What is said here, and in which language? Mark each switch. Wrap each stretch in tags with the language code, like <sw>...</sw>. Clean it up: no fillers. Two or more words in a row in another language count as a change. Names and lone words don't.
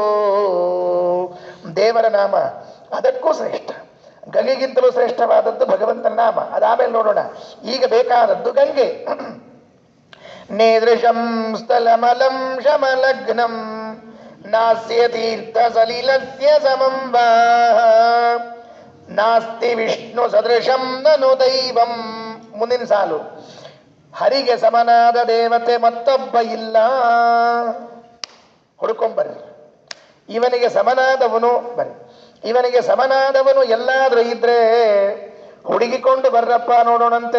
<kn>ದೇವರ ನಾಮ ಅದಕ್ಕೂ ಶ್ರೇಷ್ಠ, ಗಂಗೆಗಿಂತಲೂ ಶ್ರೇಷ್ಠವಾದದ್ದು ಭಗವಂತನ ನಾಮ. ಅದಾಮೇಲೆ ನೋಡೋಣ. ಈಗ ಬೇಕಾದದ್ದು ಗಂಗೆ.</kn> <sa>ನೇದೃಶಂ ಸ್ಥಲಮಲಂ ಶಮಲಗ್ನಂ ನಾಸ್ಯ ತೀರ್ಥ ಸಲಿಲಸ್ಯ ಸಮಂ ವಾ, ನಾಸ್ತಿ ವಿಷ್ಣು ಸದೃಶಂ ನನು ದೈವಂ.</sa> <kn>ಮುಂದಿನ ಸಾಲು, ಹರಿಗೆ ಸಮನಾದ ದೇವತೆ ಮತ್ತೊಬ್ಬ ಇಲ್ಲ. ಹುಡುಕೊಂಬರ್ರಿ, ಇವನಿಗೆ ಸಮನಾದವನು ಬರ್ರಿ, ಇವನಿಗೆ ಸಮನಾದವನು ಎಲ್ಲಾದ್ರೂ ಇದ್ರೆ ಹುಡುಗಿಕೊಂಡು ಬರ್ರಪ್ಪ ನೋಡೋಣಂತೆ.</kn>